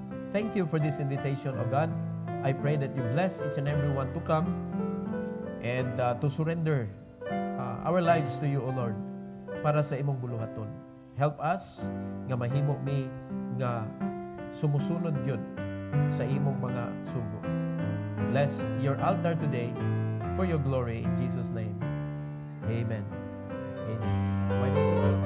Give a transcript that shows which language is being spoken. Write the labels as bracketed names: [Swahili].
[English] Thank you for this invitation, O God. I pray that you bless each and every one to come and to surrender our lives to you, O Lord, [Cebuano] para sa imong buluhaton. [English] Help us [Cebuano] nga mahimo mi nga sumusunod yun sa imong mga sugo. [English] Bless your altar today for your glory in Jesus' name. Amen. Amen. Why don't you